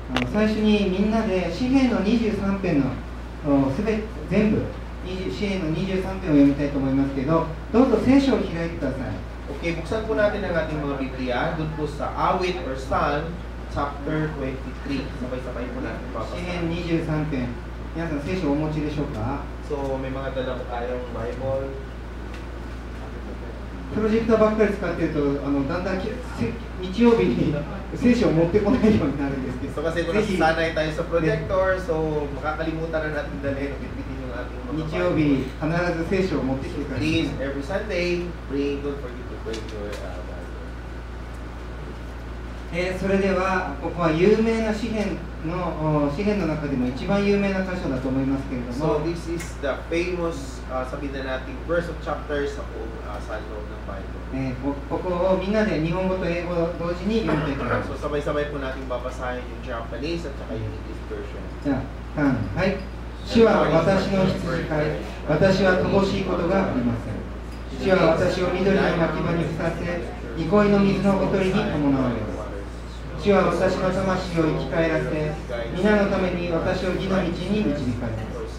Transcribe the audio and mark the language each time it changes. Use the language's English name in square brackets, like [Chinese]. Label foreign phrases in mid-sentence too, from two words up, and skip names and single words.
[Japanese] 最初にみんなで詩篇の23編の全部詩篇の23編を読みたいと思いますけど、どうぞ聖書を開いてください。 [Filipino] Okay, buksan po natin ang ating mga Biblia doon po sa Awit [English] or Psalm chapter 23. [Filipino] Sabay-sabay po natin [Japanese] 詩 [Filipino] babasa. [Japanese] 篇23編、皆さん聖書をお持ちでしょうか。 [Filipino] So, may mga dala po tayong Bible. [Japanese] プロジェクターばっかり使っているとだんだん日曜日に聖書を持ってこないようになるんですけ [Filipino] So, [Japanese] ど、 [Filipino] kasi kung [Japanese] ぜひ [Filipino] nasasanay tayo sa projector, so makakalimutan na natin dalhin o bitbitin yung ating mga [Japanese] 日曜 [Filipino] Bible. [Japanese] 日必ず聖書を持ってきてください。 [English] Please, every Sunday, don't forget to bring your Bible. [Japanese] それではここは有名な詩篇の中でも一番有名な箇所だと思いますけれど [Filipino] So, [Japanese] も、 [English] this is the famous, [Filipino] sabihin na natin, [English] verse of chapters [Filipino] sa buong sa loob ng Bible. [Japanese] ここをみんなで日本語と英語同時に読みたいと思います。 [Filipino] So, sabay-sabay po natin babasahin yung Japanese at saka yung [English] English version. [Japanese] じゃあ、はい。主は私の羊飼い、私は乏しいことがありません。主は私を緑の牧場にふさせ、憩いの水のほとりに伴われます。主は私の魂を生き返らせ、皆のために私を義の道に導かれます。